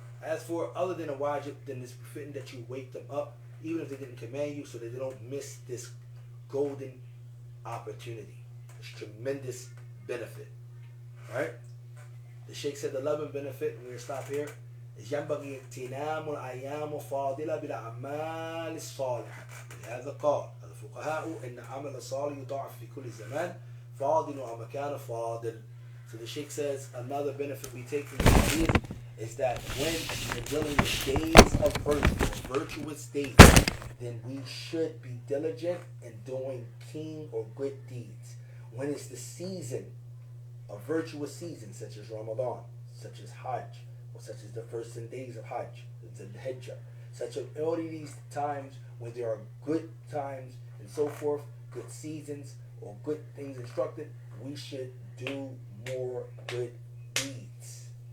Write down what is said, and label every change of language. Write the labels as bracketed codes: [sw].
[en] As for other than a wajib, then it's befitting that you wake them up, even if they didn't command you, so that they don't miss this golden opportunity, this tremendous benefit. Right? The Sheikh said the 11th benefit, and we're going to stop here, is [ar] ينبغي اغتنام الأيام فاضلة بالأعمال الصالحة. لهذا قال الفقهاء إن عمل الصالح يضاعف في كل زمان فاضل ومكان فاضل. [en] So the Sheikh says another benefit we take from this hadith is that when you're dealing with days of virtue, virtuous days, then we should be diligent in doing keen or good deeds. When it's the season, a virtuous season, such as Ramadan, such as Hajj, or such as the first 10 days of Hajj, the Hijjah, such as all of these times when there are good times and so forth, good seasons or good things instructed, we should do more good deeds.